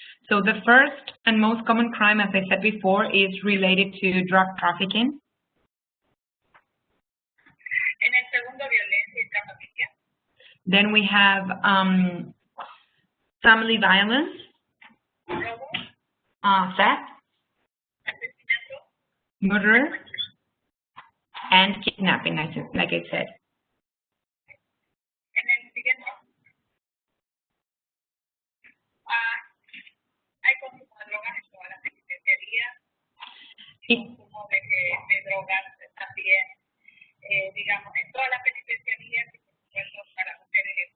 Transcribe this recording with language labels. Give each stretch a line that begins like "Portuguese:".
English: So the first and most common crime, as I said before, is related to drug trafficking.
Spanish: En el segundo, violencia intrafamiliar.
English: Then we have family violence,
Spanish: Robo,
English: theft,
Spanish: asesinato,
English: murder, and kidnapping, like I said.
Spanish: En el siguiente, hay consumo de drogas en todas las penitenciarías, consumo de drogas también, digamos, en todas las penitenciarías y por supuesto para mujeres.